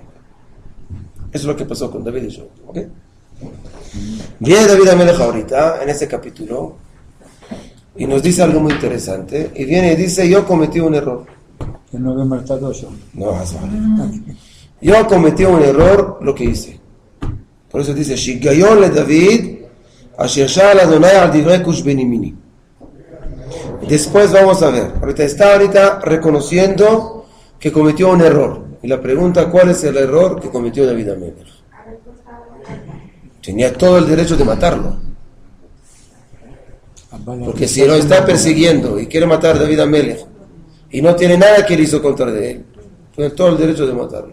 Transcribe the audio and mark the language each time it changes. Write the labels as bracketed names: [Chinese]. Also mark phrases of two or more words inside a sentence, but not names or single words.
[Spanish] Eso es lo que pasó con David y Shaul, ¿ok? Viene David HaMelech ahorita en este capítulo y nos dice algo muy interesante y viene y dice: yo cometí un error. Que no había matado a Shaul. No, yo cometí un error lo que hice. Por eso dice: [Hebrew] שגיון לדוד אשר שאל אדוני על דברי כוש בן ימיני. [Spanish] Después vamos a ver. Está reconociendo que cometió un error. Y la pregunta: ¿cuál es el error que cometió David HaMelech? Tenía todo el derecho de matarlo. Porque si lo está persiguiendo y quiere matar a David HaMelech y no tiene nada que él hizo contra de él, tiene todo el derecho de matarlo.